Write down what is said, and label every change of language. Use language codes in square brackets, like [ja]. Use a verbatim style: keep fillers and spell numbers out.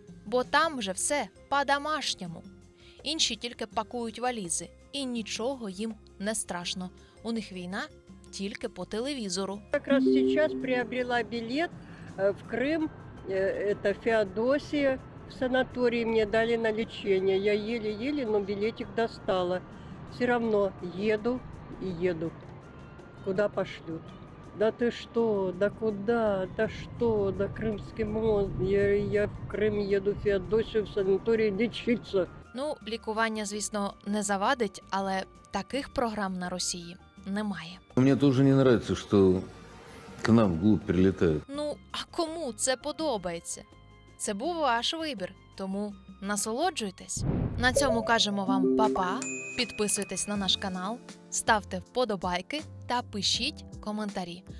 [uk] Бо там вже все по-домашньому. Інші тільки пакують валізи. І нічого їм не страшно. У них війна тільки по телевізору. Якраз зараз приобрела білет в Крим, це Феодосія. [ru] В санатории мне дали на лечение. Я еле-еле, но билетик достала. Все равно еду и еду. Куда пошлют? Да ты что? Да куда? Да что? Да Крымский мост. Я, я в Крым еду, в Феодосию, в санатории лечиться. [uk] Ну, лікування, звісно, не завадить, але таких програм на Росії немає. Мені дуже не подобається, що [ru] к нам вглубь [uk] прилітають. Ну, а кому це подобається? Це був ваш вибір, тому насолоджуйтесь. На цьому кажемо вам па-па, підписуйтесь на наш канал, ставте вподобайки та пишіть коментарі.